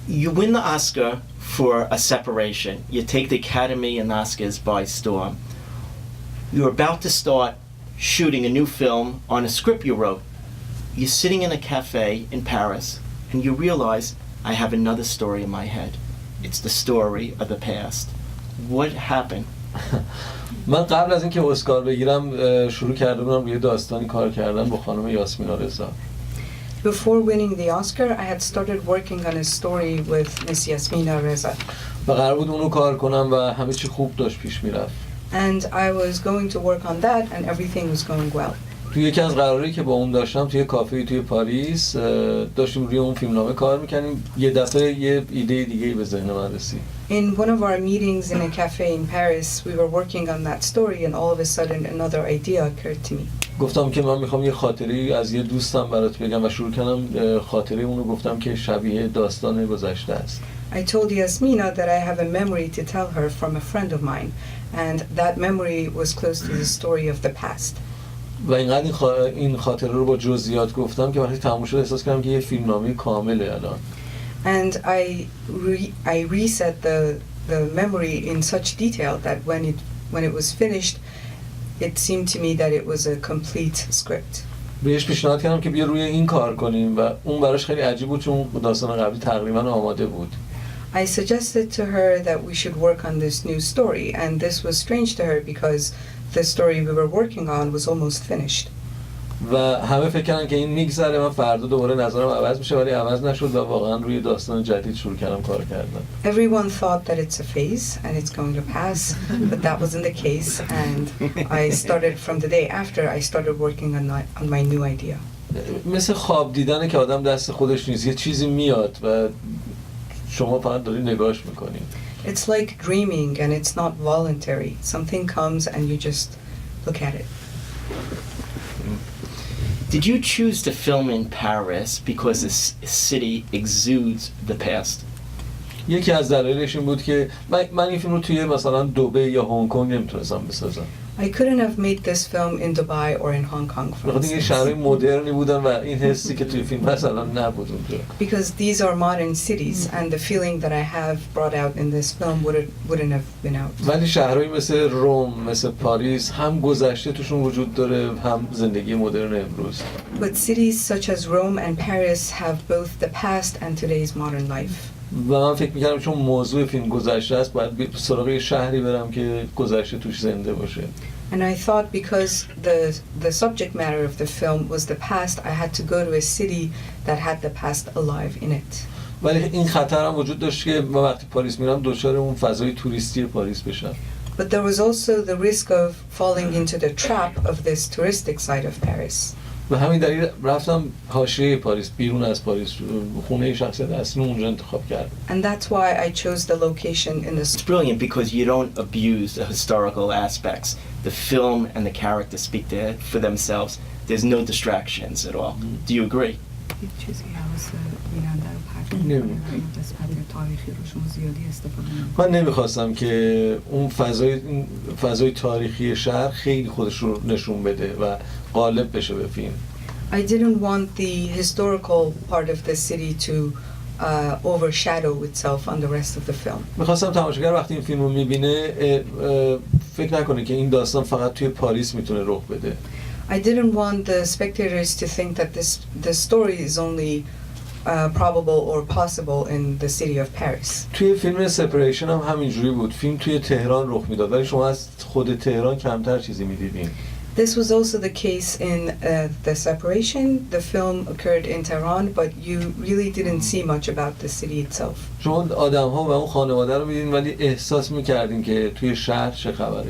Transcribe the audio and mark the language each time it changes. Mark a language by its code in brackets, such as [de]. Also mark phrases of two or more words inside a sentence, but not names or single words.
[en] You win the Oscar for A Separation. You take the Academy and Oscars by storm. You're about to start shooting a new film on a script you wrote. You're sitting in a cafe in Paris and you realize, I have another story in my head. It's the story of the past. What happened? [fa] من قبل از اینکه اسکار بگیرم شروع کرده بودم روی داستانی کار کردن با خانم یاسمینا رضا. [en] Before winning the Oscar, I had started working on a story with Miss Yasmina Reza. [fa] و قرار بود اونو کار کنم و همه چی خوب داشت پیش میرفت. [en] And I was going to work on that and everything was going well. [fa] توی یکی از قراری که با اون داشتم توی کافه توی پاریس داشتیم روی اون فیلمنامه کار میکنیم یه دفعه یه ایده دیگه به ذهن من رسید. [en] In one of our meetings in a cafe in Paris, we were working on that story and all of a sudden another idea occurred to me. [fa] گفتم که من میخوام یه خاطره از یه دوستم برات بگم و شروع کردم خاطره اونو گفتم که شبیه داستان گذشته است. [en] I told Yasmina that I have a memory to tell her from a friend of mine and that memory was close to the story of the past. [fa] و اینقدر این خاطره رو با جزئیات گفتم که وقتی تموم شد احساس کردم که یه فیلمنامه کامله الان. [en] And I reset the memory in such detail that when it was finished, it seemed to me that it was a complete script. [fa] بهش پیشنهاد کردم که بیا روی این کار کنیم و اون براش خیلی عجیب بود چون داستان قبلی تقریبا آماده بود. [en] I suggested to her that we should work on this new story and this was strange to her because the story we were working on was almost finished. [fa] و همه فکر کردن که این میگذره من فردا دوباره نظرم عوض میشه ولی عوض نشد و واقعا روی داستان جدید شروع کردم کار کردن. [en] Everyone thought that it's a phase and it's going to pass, but that wasn't the case and I started from the day after I started working on my new idea. [fa] مثل خواب دیدنه که آدم دست خودش نیست یه چیزی میاد و شما فقط داری نگاهش میکنی. [en] It's like dreaming and it's not voluntary. Something comes and you just look at it. Did you choose to film in Paris because this city exudes the past? [fa] یکی از دلایلش این بود که من این فیلم رو توی مثلا دبی یا هنگ کنگ نمیتونستم بسازم. [en] I couldn't have made this film in Dubai or in Hong Kong, for [fa] بخاطر اینکه [en] instance. [fa] شهرهای مدرنی بودن و این حسی که توی فیلم هست الان نبود اونجا. [en] Because these are modern cities and the feeling that I have brought out in this film wouldn't have been out. [fa] ولی شهرهایی مثل روم، مثل پاریس هم گذشته توشون وجود داره هم زندگی مدرن امروز. [en] But cities such as Rome and Paris have both the past and today's modern life. [fa] و من فکر می‌کردم چون موضوع فیلم گذشته است باید سراغ شهری برم که گذشته توش زنده باشه. [en] And I thought because the subject matter of the film was the past, I had to go to a city that had the past alive in it. [fa] ولی این خطر هم وجود داشت که من وقتی پاریس میرم دچار اون فضای توریستی پاریس بشم. [en] But there was also the risk of falling into the trap of this touristic side of Paris. [fa] و همین دلیل رفتم حاشیه پاریس بیرون از پاریس خونه شخصیت اصلی اونجا انتخاب کردم. [en] And that's why I chose the location in the It's brilliant because you don't abuse the historical aspects. The film and the characters speak there for themselves. There's no distractions at all. Do you agree? [fa] چیزی حواس بیننده رو پرت نمی‌کنه. قسمت تاریخی رو شما زیادی استفاده نمی‌کنید. من نمیخواستم که اون فضای تاریخی شهر خیلی خودش رو نشون بده و غالب بشه به فیلم. [en] I didn't want the historical part of the city to overshadow itself on the rest of the film. [fa] میخواستم تماشاگر وقتی این فیلم رو میبینه فکر نکنه که این داستان فقط توی پاریس میتونه رخ بده. [en] I didn't want the spectators to think that the story is only probable or possible in the city of Paris. [fa] توی فیلم سپریشن هم همینجوری بود. فیلم توی تهران رخ میداد ولی شما از خود تهران کمتر چیزی میدیدین. [en] This was also the case in The Separation. The film occurred in Tehran, but you really didn't see much about the city itself. [fa] شما آدم‌ها و اون خانواده رو می‌دیدین ولی احساس می‌کردین که توی شهر چه خبره.